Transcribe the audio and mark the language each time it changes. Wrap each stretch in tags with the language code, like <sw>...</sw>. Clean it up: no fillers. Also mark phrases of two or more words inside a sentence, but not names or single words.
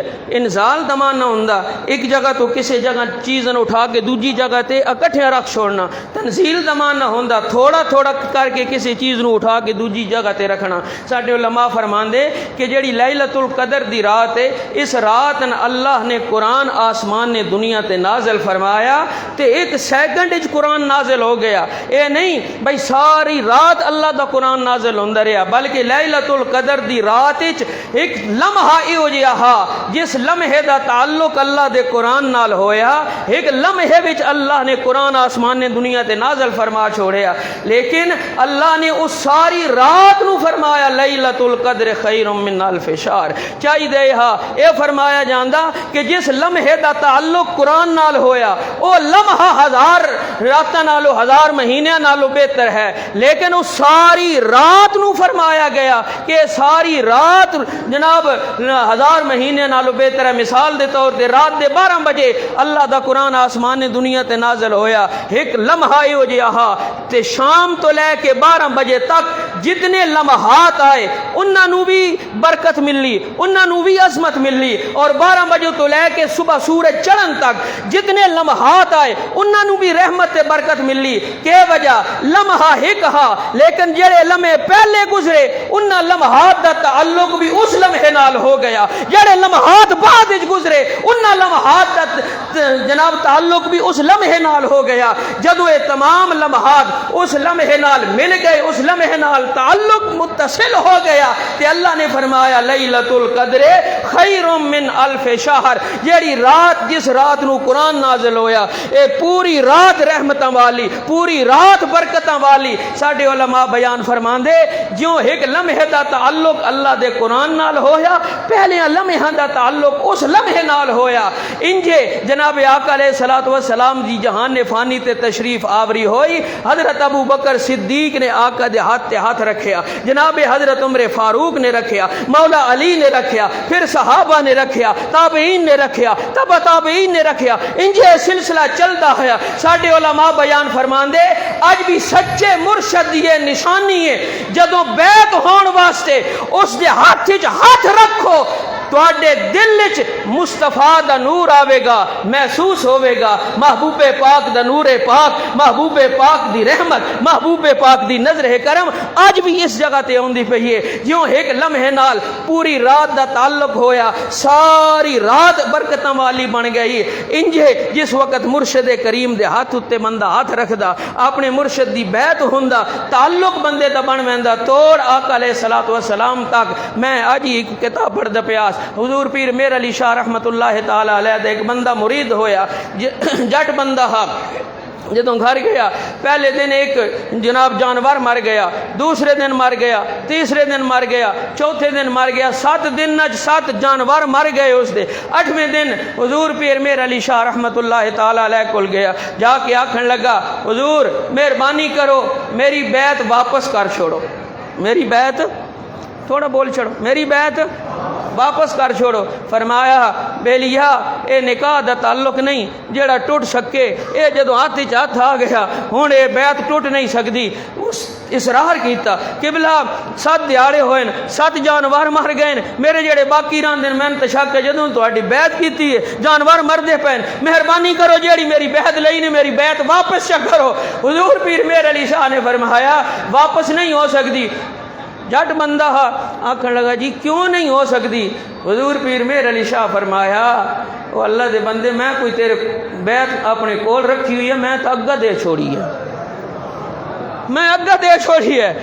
<pa>انزال دا معنی ہوندا ایک جگہ تو کسی جگہ چیزاں اٹھا کے دوجی جگہ تے اکٹھے رکھ چھوڑنا، تنزیل دا معنی ہوندا تھوڑا تھوڑا کر کے کسی چیز نو اٹھا کے دوجی جگہ تے رکھنا۔ ساڈے علماء فرماندے کہ جڑی لیلۃ القدر دی رات ہے، اس رات اللہ نے قرآن آسمان نے دنیا تے نازل فرمایا تے ایک سیکنڈ وچ قرآن نازل ہو گیا۔ اے نہیں بھائی ساری رات اللہ دا قرآن نازل ہوندا رہیا، بلکہ لیلۃ القدر دی رات وچ ایک لمحہ ایو جہا ہا جس لمحے دا تعلق اللہ دے قرآن نال ہویا، ایک لمحے وچ اللہ نے قرآن آسمان نے دنیا تے نازل فرما چھوڑیا، لیکن اللہ نے اس ساری رات نو فرمایا</pa> <ar>لیلۃ القدر خیر من الف شہر۔</ar> <pa>چاہیے ہا اے فرمایا جاندا کہ جس لمحے دا تعلق قرآن نال ہویا او لمحہ 1000 راتاں نالو 1000 مہینے نالو بہتر ہے، لیکن اس ساری رات نو فرمایا گیا کہ ساری رات جناب 1000 مہینے نالو بہتر ہے۔ مثال دے طور تے رات دے 12 بجے اللہ دا قرآن آسمان نے دنیا تے نازل ہویا، ایک لمحہ ہو جہا ہا تے شام تو لے کے 12 بجے تک جتنے لمحات آئے انہاں نو بھی برکت ملی، انہاں نو بھی عظمت ملی، اور 12 بجے تو لے کے صبح سورج چڑھن تک جتنے لمحات آئے انہاں نو بھی رحمت تے برکت ملی۔ کہ وجہ لمحہ ایک ہا، لیکن جڑے لمحے پہلے گزرے انہاں لمحات دا تعلق بھی اس لمحے نال ہو گیا، جڑے لمحات بعد وچ گزرے انہاں لمحات دا جناب تعلق بھی اس لمحے نال ہو گیا۔ جدو یہ تمام لمحات اس لمحے نال مل گئے، اس لمحے نال تعلق متصل ہو گیا تے اللہ نے فرمایا</pa> <ar>لیلۃ القدر خیر من الف شہر.</ar> <pa>جیڑی رات جس رات نو قرآن نازل ہویا اے پوری رات رحمتاں والی پوری رات برکتاں والی. ساڈے علماء بیان فرماندے جیوں ایک لمحے دا تعلق اللہ دے قرآن نال ہویا پہلے لمحے دا تعلق اس لمحے نال ہویا. انجے جناب آقا</pa> <ar>علیہ الصلوۃ والسلام</ar> <pa>دی جہان فانی تے تشریف آوری ہوئی حضرت ابو بکر صدیق نے آقا دے ہاتھ تے ہاتھ رکھیا, جناب حضرت عمر فاروق نے رکھیا, مولا علی نے رکھیا, پھر صحابہ نے رکھیا, تابعین نے رکھیا, تبع تابعین نے رکھیا. انجے سلسلہ چلتا ہے. ساڈے علماء بیان فرماندے اج بھی سچے مرشد دی نشانی ہے جدوں بیعت ہون واسطے اس دے ہاتھ وچ ہاتھ رکھو تواڈے دل وچ مصطفیٰ دا نور آوے گا, محسوس ہوے گا محبوب پاک دا نور پاک, محبوب پاک دی رحمت, محبوب پاک دی نظر کرم اج بھی اس جگہ تے اوندی پئی ہے. جیوں ایک لمحے نال پوری رات دا تعلق ہویا ساری رات برکتاں والی بن گئی. انجے جس وقت مرشد کریم دے ہاتھ اتے بندہ ہاتھ رکھدا اپنے مرشد دی بیعت ہوندا تعلق بندے دا بن ویندا. توڑ آقا</pa> <ar>علیہ الصلوۃ والسلام</ar> <pa>تک میں اج ایک کتاب پڑھدا پیاس حضور پیر میر علی شاہ</pa> <ar>رحمت اللہ تعالی علیہ</ar> <pa>دا ایک بندہ مرید ہویا جٹ بندہ ہا. جدوں گھر گیا پہلے دن ایک جناب جانور مر گیا, دوسرے دن مر گیا, تیسرے دن مر گیا, چوتھے دن مر گیا, 7 دن 7 جانور مر گئے. اس دے 8ویں دن حضور پیر میر علی شاہ</pa> <ar>رحمت اللہ تعالی علیہ</ar> <pa>کول گیا, جا کے آکھن لگا حضور مہربانی کرو میری بیعت واپس کر چھوڑو, میری بیعت تھوڑا بول چھوڑو, میری بیعت واپس کر چھوڑو. فرمایا بیلیا اے نکاح دا تعلق نہیں جڑا ٹوٹ سکے, اے جدو ہاتھ وچ ہاتھ آ گیا ہن اے بیعت ٹوٹ نہیں سکدی. اس اصرار کیتا قبلہ 7 دیہاڑے ہوئے 7 جانور مر گئے, میرے جڑے باقی رہندے میں تے شک جدوں تہاڈی بیعت کیتی ہے جانور مردے پئے, مہربانی کرو جیڑی میری بیعت لئی نے میری بیعت واپس چ کرو. حضور پیر میر علی شاہ نے فرمایا واپس نہیں ہو سکدی. جٹ بندہ آکھن لگا جی کیوں نہیں ہو سکتی؟ حضور پیر میر علی شاہ فرمایا وہ اللہ دے بندے میں کوئی تیرے بیعت اپنے کول رکھی ہوئی ہے, میں تو اگا دے چھوڑی ہے, میں اگا دے چھوڑی ہے.</pa>